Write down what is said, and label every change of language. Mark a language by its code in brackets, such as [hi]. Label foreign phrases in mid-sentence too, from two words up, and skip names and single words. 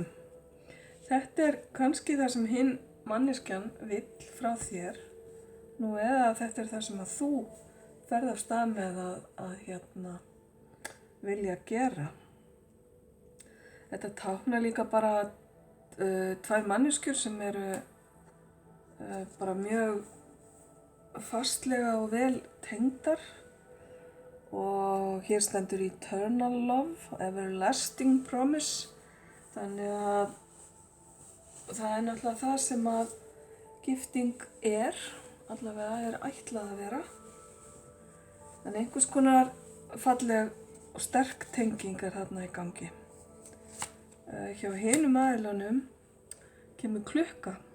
[is] Þetta kannski það sem hinn manneskjan vill frá þér, nú eða þetta það sem að þú ferð af stað með að vilja gera. Þetta táknar líka bara 2 manneskjur sem bara mjög fastlega og vel tengdar og hér stendur [en] eternal love, everlasting promise, [is] þannig að það náttúrulega það sem að gifting allavega ætlað að vera. En einhvers konar falleg og sterk tenging þarna í gangi. Hjá hinum aðilunum kemur klukka.